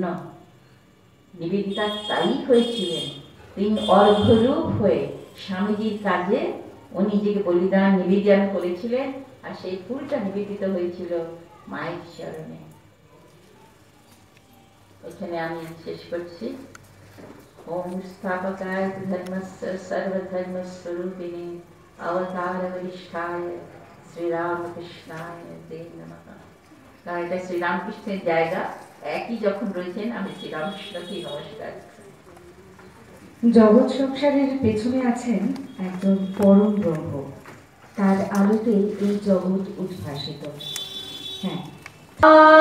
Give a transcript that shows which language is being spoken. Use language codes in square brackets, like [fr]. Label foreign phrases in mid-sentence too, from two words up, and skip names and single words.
[bn] নিবেদিতা তাই হয়েছিলেন। তিনি অর্ঘ্যরূপ হয়ে স্বামীজির কাজে উনি নিজেকে বলিদান নিবেদন করেছিলেন, আর সেই ফুলটা নিবেদিত হয়েছিল মায়ের চরণে। এখানে আমি শেষ করছি। [sa] ओम स्थापकाय धर्मस्य सर्वधर्मस्वरूपिणे अवतारवरिष्ठाय श्रीरामकृष्णाय ते नमः। [bn] কারণ এটা শ্রীরামকৃষ্ণের জায়গা, একই যখন রয়েছেন আমি শ্রীরামকৃষ্ণকে নমস্কার। জগৎ সংসারের পেছনে আছেন একজন পরম ব্রহ্ম, তার আলোতে এই জগৎ উদ্ভাসিত।